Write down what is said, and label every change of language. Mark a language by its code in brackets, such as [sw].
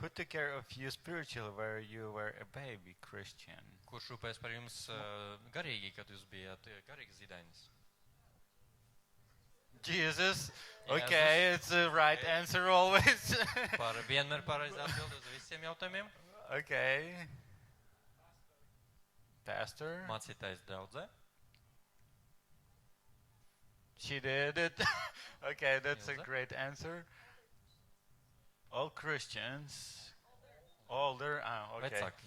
[en] Who took care of you spiritually where you were a baby Christian? [lv] Kurš rūpēs par jums garīgi, kad jūs bijat garīgs zīdainis? [en] Jesus. Okay, it's the right answer always. [lv] Vienmēr pareizi atbild uz visiem jautājumiem. [en] Okay. Pastor? [lv] Mācītājs draudzē. [en] She did it. Okay, that's a Ilse? great answer. All Christians. Older. Okay.